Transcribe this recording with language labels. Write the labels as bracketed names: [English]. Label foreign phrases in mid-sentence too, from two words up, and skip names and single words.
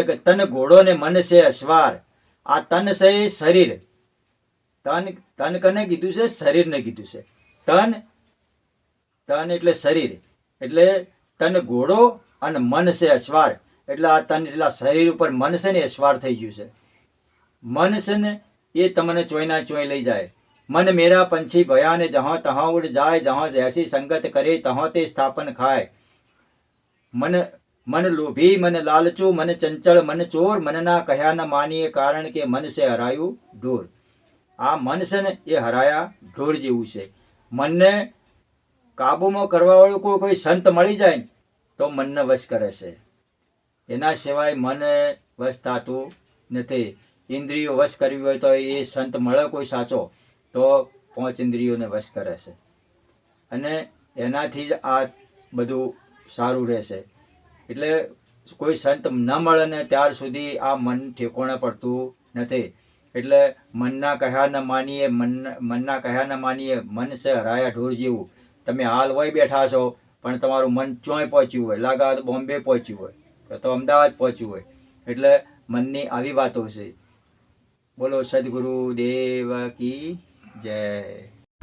[Gujarati] કે તન ઘોડો ને મન છે અશ્વાર આ તન છે શરીર તન કને કીધું છે શરીરને કીધું છે તન એટલે શરીર એટલે તન ઘોડો અને મન છે અશ્વાર એટલે આ તન એટલે શરીર ઉપર મન છે ને અશ્વાર થઈ ગયું છે મન છે ને એ તમને ચોયના ચોય લઈ જાય [Hindi] मन मेरा पंछी भयान जहाँ तहाँ उड़ जाए जहाँ ऐसी संगत करे तहाँ ते स्थापन खाए मन लोभी मन लालचू मन चंचल मन चोर मन ना कह्या न मानिए कारण के मन से हरायु ढोर [Gujarati] આ મન સે ને યે હરાયા ઢોર જેવૂ છે મન ને કાબૂ માં કરવા વાળો કોઈ સંત મળી જાએ તો મન ને વશ કરે છે એના સિવાય મન વશ થાતું નથી ઇન્દ્રિયો વશ કરવી હોય તો યે સંત મળે કોઈ સાચો તો 5 ઇન્દ્રિયોં ને વશ કરે છે અને એનાથી જ આ બધું સારું રહેશે એટલે કોઈ સંત ન મળે ને ત્યાર સુધી આ મન ઠેકોણે પડતું નથી એટલે મનના કહ્યા ન માનીએ મનના કહ્યા ન માનીએ [Hindi] मन से हराया ढोर [Gujarati] જેવું તમે હાલ વહી બેઠા છો પણ તમારું મન ચોય પહોંચ્યું હોય લાગા બોમ્બે પહોંચ્યું હોય તો અમદાવાદ પહોંચ્યું હોય એટલે મનની આવી વાતો છે. [Hindi] बोलो सदगुरु देव की जय.